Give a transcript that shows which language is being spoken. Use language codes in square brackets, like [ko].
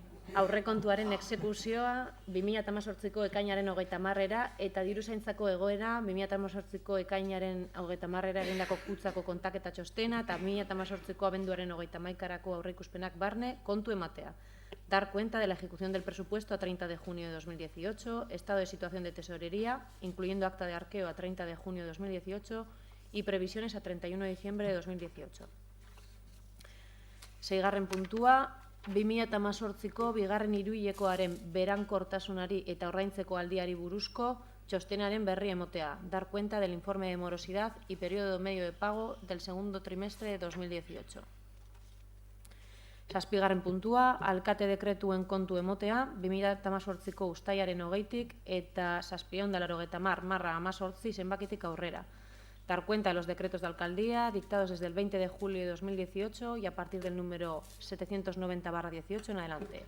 [eu] Aurrekontuaren exekuzioa 2018ko ekainaren 30 eta diruzaintzako egoera 2018ko ekainaren 30 egindako kutsako kontaketa txostena eta 2018ko abenduaren 31 aurreikuspenak barne kontu ematea. [es] Dar cuenta de la ejecución del presupuesto a 30 de junio de 2018, estado de situación de tesorería, incluyendo acta de arqueo a 30 de junio de 2018 y previsiones a 31 de diciembre de 2018. [eu] Seigarren puntua, 2018ko bigarren hiruhilekoaren berankortasunari eta ordaintzeko aldiari buruzko txostenaren berri emotea. [es] Dar cuenta del informe de morosidad y periodo medio de pago del segundo trimestre de 2018. [eu] Zazpigarren puntua, alkate dekretuen kontu emotea, 2018ko uztailaren 20tik eta 780/18 zenbakitik aurrera. [es] Dar cuenta de los decretos de alcaldía dictados desde el 20 de julio de 2018 y a partir del número 790/18 en adelante.